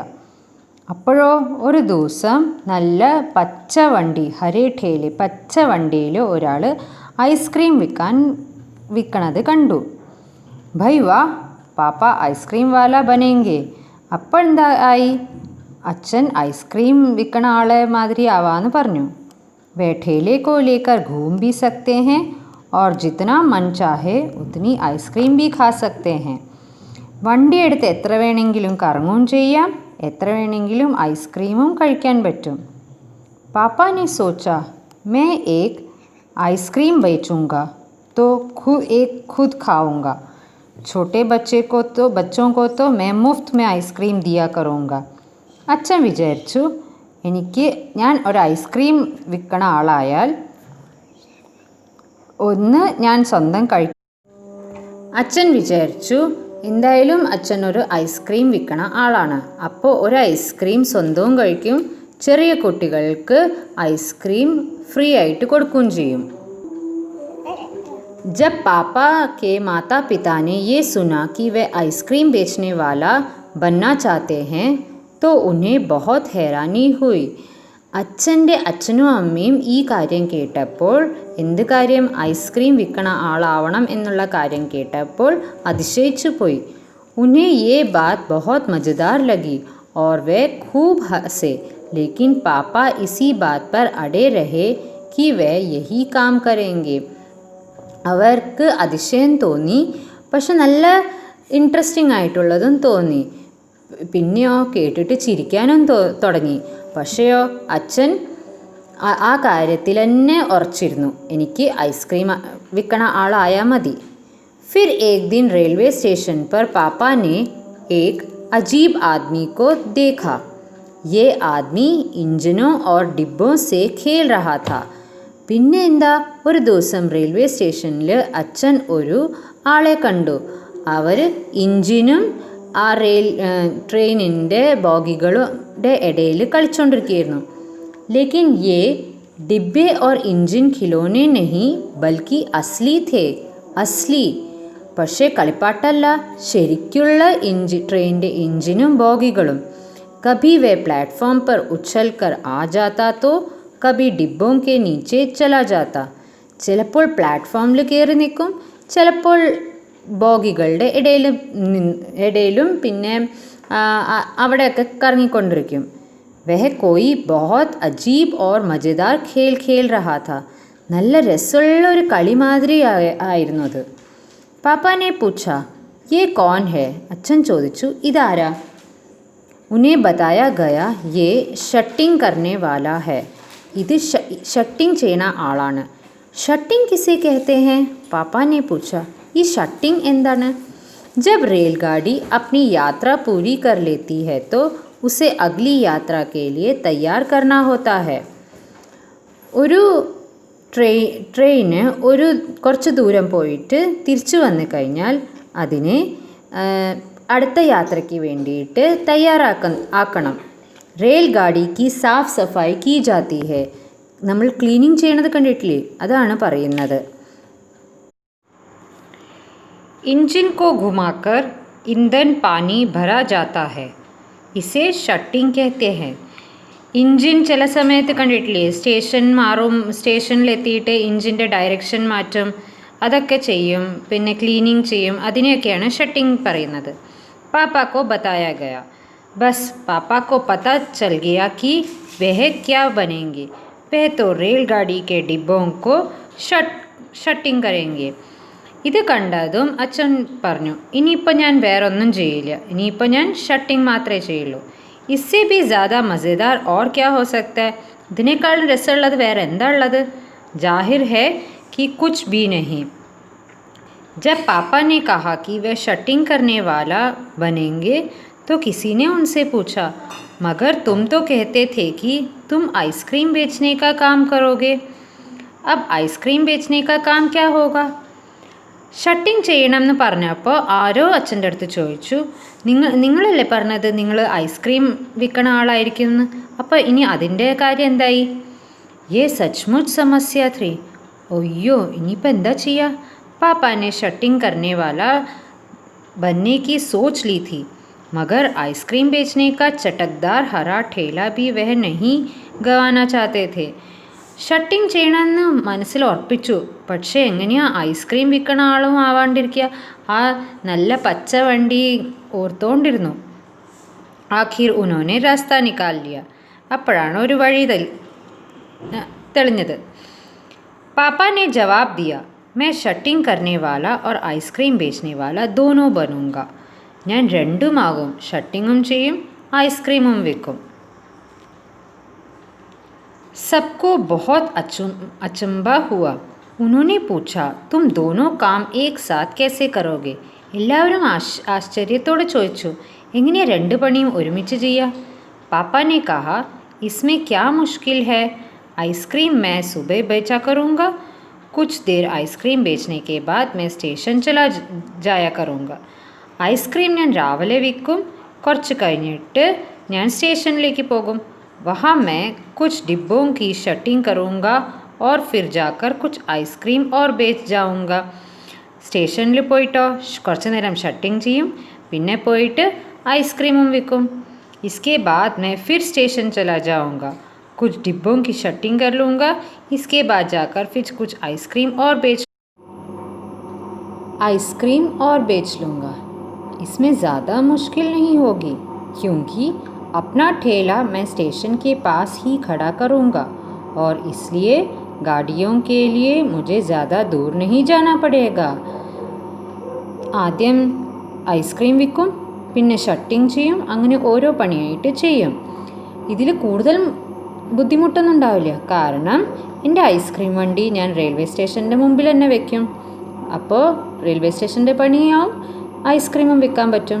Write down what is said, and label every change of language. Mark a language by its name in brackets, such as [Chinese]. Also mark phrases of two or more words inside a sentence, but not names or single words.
[Malayalam] അപ്പോഴോ ഒരു ദിവസം നല്ല പച്ച വണ്ടി, [Hindi] हरे ठेले [Malayalam] പച്ച വണ്ടിയിൽ ഒരാൾ ഐസ്ക്രീം വിൽക്കണത് കണ്ടു. [Hindi] भई वाह, पापा आइसक्रीम वाला बनेंगे. [Malayalam] അപ്പോൾ എന്താ ആയി? അച്ഛൻ ഐസ്ക്രീം വിൽക്കണ ആളെ മാതിരി ആവാന്ന് പറഞ്ഞു. [Hindi] वे ठेले को लेकर घूम भी सकते हैं और जितना मन चाहे उतनी ഐസ്ക്രീം भी खा सकते हैं. [Malayalam] വണ്ടി എടുത്ത് എത്ര വേണമെങ്കിലും കറങ്ങുകയും ചെയ്യാം, എത്ര വേണമെങ്കിലും ഐസ്ക്രീമും കഴിക്കാൻ പറ്റും. [Hindi] पापा ने सोचा मैं एक आइसक्रीम बेचूंगा तो एक खुद खाऊंगा, छोटे बच्चों को तो मैं मुफ्त में आइसक्रीम दिया करूँगा. [Malayalam] അച്ഛൻ വിചാരിച്ചു, ഞാൻ ഒരു ഐസ്ക്രീം വിൽക്കണ ആളായാൽ ഒന്ന് ഞാൻ സ്വന്തം അച്ഛൻ വിചാരിച്ചു, എന്തായാലും അച്ഛൻ ഒരു ഐസ്ക്രീം വിൽക്കണ ആളാണ്, അപ്പോൾ ഒരു ഐസ്ക്രീം സ്വന്തവും കഴിക്കും, ചെറിയ കുട്ടികൾക്ക് ഐസ്ക്രീം ഫ്രീ ആയിട്ട് കൊടുക്കുകയും ചെയ്യും. [Hindi] जब पापा के माता पिता ने ये सुना कि वे आइसक्रीम बेचने वाला बनना चाहते हैं तो उन्हें बहुत हैरानी हुई. [Malayalam] അച്ഛൻ്റെ അച്ഛനും അമ്മയും ഈ കാര്യം കേട്ടപ്പോൾ, എന്ത് കാര്യം? ഐസ്ക്രീം വിൽക്കണ ആളാവണം എന്നുള്ള കാര്യം കേട്ടപ്പോൾ അതിശയിച്ചു പോയി. [Hindi] उन्हें ये बात बहुत मज़ेदार लगी और वे खूब हंसे. लेकिन पापा इसी बात पर अड़े रहे कि वे यही काम करेंगे. [Malayalam] അവർക്ക് അതിശയം തോന്നി, പക്ഷെ നല്ല ഇൻട്രസ്റ്റിംഗ് ആയിട്ടുള്ളതും തോന്നി. പിന്നെയോ കേട്ടിട്ട് ചിരിക്കാനും തുടങ്ങി. പക്ഷെയോ അച്ഛൻ ആ കാര്യത്തിൽ തന്നെ ഉറച്ചിരുന്നു, എനിക്ക് ഐസ്ക്രീം വിൽക്കണ ആളായാൽ മതി. [Hindi] फिर एक दिन रेलवे स्टेशन पर पापा ने एक अजीब आदमी को देखा. ये आदमी इंजनों और डिब्बों से खेल रहा था. [Malayalam] പിന്നെ എന്താ, ഒരു ദിവസം റെയിൽവേ സ്റ്റേഷനിൽ അച്ഛൻ ഒരു ആളെ കണ്ടു. അവർ ഇഞ്ചിനും ആ ട്രെയിനിൻ്റെ ബോഗികളുടെ ഇടയിൽ കളിച്ചുകൊണ്ടിരിക്കുകയായിരുന്നു. [Hindi] लेकिन ये डिब्बे और इंजन खिलौने नहीं बल्कि असली थे, असली. [Malayalam] പക്ഷേ കളിപ്പാട്ടല്ല, ശരിക്കുള്ള ട്രെയിനിൻ്റെ ഇഞ്ചിനും ബോഗികളും. [Hindi] कभी वे प्लेटफ़ॉर्म पर उछल कर आ जाता तो कभी डिब्बों के नीचे चला जाता. [Malayalam] ചിലപ്പോൾ പ്ലാറ്റ്ഫോമിൽ കയറി നിൽക്കും, ചിലപ്പോൾ ബോഗികളുടെ ഇടയിലും പിന്നെ അവിടെയൊക്കെ കറങ്ങിക്കൊണ്ടിരിക്കും. [Hindi] वह कोई बहुत अजीब और मज़ेदार खेल खेल रहा था. [Malayalam] നല്ല രസമുള്ള ഒരു കളി മാതിരി ആയിരുന്നു അത്. [Hindi] पापा ने पूछा ये कौन है, [Malayalam] അച്ഛൻ ചോദിച്ചു, ഇതാരാ? [Hindi] ഉन्हें बताया गया ये शटिंग करने वाला है, [Malayalam] ഇത് ഷട്ടിങ് ചെയ്യണ ആളാണ്. [Hindi] शटिंग किसे कहते हैं? पापा ने पूछा, [Malayalam] ഈ ഷട്ടിങ് എന്താണ്? [Hindi] जब रेलगाड़ी अपनी यात्रा पूरी कर लेती है तो उसे अगली यात्रा के लिए तैयार करना होता है. [Malayalam] ഒരു ട്രെയിന് കുറച്ച് ദൂരം പോയിട്ട് തിരിച്ചു വന്നു കഴിഞ്ഞാൽ അതിനെ അടുത്ത യാത്രയ്ക്ക് വേണ്ടിയിട്ട് ആക്കണം. [Hindi] रेलगाड़ी की साफ़ सफ़ाई की जाती है. [Malayalam] നമ്മൾ ക്ലീനിങ് ചെയ്യണത് കണ്ടിട്ടില്ലേ, അതാണ് പറയുന്നത്. [Hindi] इंजन को घुमाकर ईंधन पानी भरा जाता है. इसे शटिंग कहते हैं. [Malayalam] ഇഞ്ചിൻ ചില സമയത്ത് കണ്ടിട്ടില്ലേ, സ്റ്റേഷനിലെത്തിയിട്ട് ഇഞ്ചിൻ്റെ ഡയറക്ഷൻ മാറ്റും, അതൊക്കെ ചെയ്യും, പിന്നെ ക്ലീനിങ് ചെയ്യും, അതിനെയൊക്കെയാണ് ഷട്ടിംഗ് പറയുന്നത്. [Hindi] पापा को बताया गया. बस पापा को पता चल गया कि वह क्या बनेंगे. वह तो रेलगाड़ी के डिब्बों को ഷട്ടിംഗ് करेंगे. [Malayalam] ഇത് കണ്ടതും അച്ഛൻ പറഞ്ഞു, ഇനിയിപ്പോൾ ഞാൻ വേറൊന്നും ചെയ്യില്ല, ഇനിയിപ്പോൾ ഞാൻ ഷട്ടിംഗ് മാത്രമേ ചെയ്യുള്ളൂ. [Hindi] इससे भी ज़्यादा मज़ेदार और क्या हो सकता है. [Malayalam] ഇതിനേക്കാളും രസമുള്ളത് വേറെ എന്താ ഉള്ളത്. [Hindi] जाहिर है कि कुछ भी नहीं. जब पापा ने कहा कि वह शटिंग करने वाला बनेंगे तो किसी ने उनसे पूछा, मगर तुम तो कहते थे कि तुम आइसक्रीम बेचने का काम करोगे. अब आइसक्रीम बेचने का काम क्या होगा. [Malayalam] ഷട്ടിങ് ചെയ്യണം എന്ന് പറഞ്ഞപ്പോൾ ആരോ അച്ഛൻ്റെ അടുത്ത് ചോദിച്ചു, നിങ്ങളല്ലേ പറഞ്ഞത് നിങ്ങൾ ഐസ്ക്രീം വിൽക്കണ ആളായിരിക്കും എന്ന്, അപ്പോൾ ഇനി അതിൻ്റെ കാര്യം എന്തായി. [Hindi] यह सचमुच समस्या थी. [Malayalam] ഒയ്യോ, ഇനിയിപ്പോൾ എന്താ ചെയ്യുക. [Hindi] पापा ने शटिंग करने वाला बनने की सोच ली थी, मगर आइसक्रीम बेचने का चटकदार हरा ठेला भी वह नहीं गंवाना चाहते थे. [Malayalam] ഷട്ടിംഗ് ചെയ്യണമെന്ന് മനസ്സിൽ ഉറപ്പിച്ചു, പക്ഷേ എങ്ങനെയാണ് ഐസ്ക്രീം വിൽക്കണ ആളും ആവാണ്ടിരിക്കുക. ആ നല്ല പച്ച വണ്ടി ഓർത്തോണ്ടിരുന്നു. [Hindi] आख़िर उन्होंने रास्ता निकाल लिया. [Malayalam] അപ്പോഴാണ് ഒരു വഴി തെളിഞ്ഞത്. [Hindi] പാപ്പാ ने जवाब दिया, मैं शटिंग करने वाला और आइसक्रीം बेचने वाला दोनों बनूंगा. [Malayalam] ഞാൻ രണ്ടുമാകും, ഷട്ടിങ്ങും ചെയ്യും ഐസ്ക്രീമും വിൽക്കും. [Hindi] सबको बहुत अचंभा हुआ. उन्होंने पूछा, तुम दोनों काम एक साथ कैसे करोगे. [Malayalam] എല്ലാവരും ആശ്ചര്യത്തോടെ ചോദിച്ചു, എങ്ങനെയാ രണ്ട് പണിയും ഒരുമിച്ച് ചെയ്യുക. [Hindi] पापा ने कहा, इसमें क्या मुश्किल है. आइसक्रीम मैं सुबह बेचा करूँगा, कुछ देर आइसक्रीम बेचने के बाद मैं स्टेशन चला जाया करूँगा. [Malayalam] ഐസ്ക്രീം ഞാൻ രാവിലെ വിൽക്കും, കുറച്ച് കഴിഞ്ഞിട്ട് ഞാൻ സ്റ്റേഷനിലേക്ക് പോകും. [Hindi] वहाँ मैं कुछ डिब्बों की शटिंग करूँगा और फिर जाकर कुछ आइसक्रीम और बेच जाऊँगा. [Malayalam] സ്റ്റേഷനിൽ പോയിട്ടോ കുറച്ച് നേരം ഷട്ടിംഗ് ചെയ്യും, പിന്നെ പോയിട്ട് ഐസ്ക്രീമും വിൽക്കും. [Hindi] इसके बाद मैं फिर स्टेशन चला जाऊँगा, कुछ डिब्बों की शटिंग कर लूँगा. इसके बाद जाकर फिर कुछ आइसक्रीम और बेच लूँगा. इसमें ज़्यादा मुश्किल नहीं होगी, क्योंकि अपना ठेला मैं स्टेशन के पास ही खड़ा करूँगा और इसलिए गाड़ियों के लिए मुझे ज़्यादा दूर नहीं जाना पड़ेगा. [Malayalam] ആദ്യം ഐസ്ക്രീം വിൽക്കും, പിന്നെ ഷട്ടിംഗ് ചെയ്യും, അങ്ങനെ ഓരോ പണിയായിട്ട് ചെയ്യും. ഇതിൽ കൂടുതൽ ബുദ്ധിമുട്ടൊന്നും ഉണ്ടാവില്ല, കാരണം എൻ്റെ ഐസ്ക്രീം വണ്ടി ഞാൻ റെയിൽവേ സ്റ്റേഷൻ്റെ മുമ്പിൽ തന്നെ വെക്കും. അപ്പോൾ റെയിൽവേ സ്റ്റേഷൻ്റെ പണിയാവും, ഐസ്ക്രീമും വിൽക്കാൻ പറ്റും.